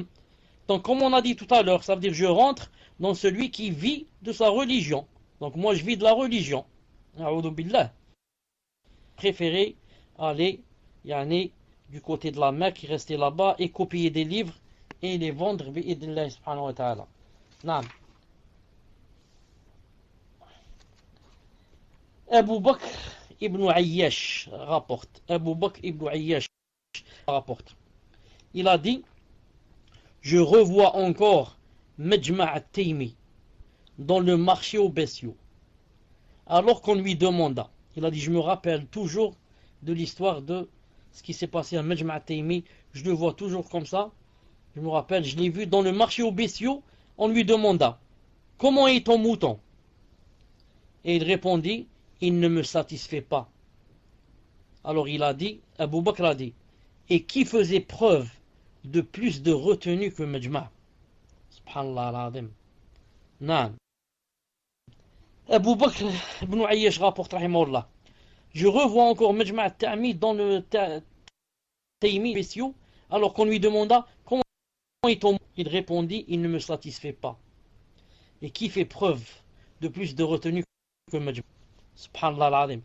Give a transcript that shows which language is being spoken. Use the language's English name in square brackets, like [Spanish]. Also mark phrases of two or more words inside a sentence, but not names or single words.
[French] Donc comme on a dit tout à l'heure, ça veut dire que je rentre dans celui qui vit de sa religion. Donc moi je vis de la religion. [Arabic] أعوذ بالله. [French] Préféré aller du côté de la Mecque, rester là-bas et copier des livres et les vendre [Arabic] بإذن الله سبحانه وتعالى. [French] Naam. Abu Bakr ibn Ayyash rapporte. Abu Bakr ibn Ayyash rapporte. Il a dit, je revois encore Majma' al-Taymi dans le marché aux bestiaux. Alors qu'on lui demanda, il a dit, je me rappelle toujours de l'histoire de ce qui s'est passé à Majma' al-Taymi, je le vois toujours comme ça, je me rappelle, je l'ai vu dans le marché aux bestiaux, on lui demanda, comment est ton mouton? Et il répondit, il ne me satisfait pas. Alors il a dit, Abu Bakr a dit, et qui faisait preuve de plus de retenue que Majma'? [Arabic] سبحان الله العظيم. نعم. [French] Abu Bakr ibn Ayyash rapporte, rahimahullah, je revois encore Majma' al-Ta'mi dans le Taymi spéciaux, alors qu'on lui demanda, comment est ton mouton? Il répondit, il ne me satisfait pas. Et qui fait preuve de plus de retenue que Majma'? [Arabic] سبحان الله العظيم.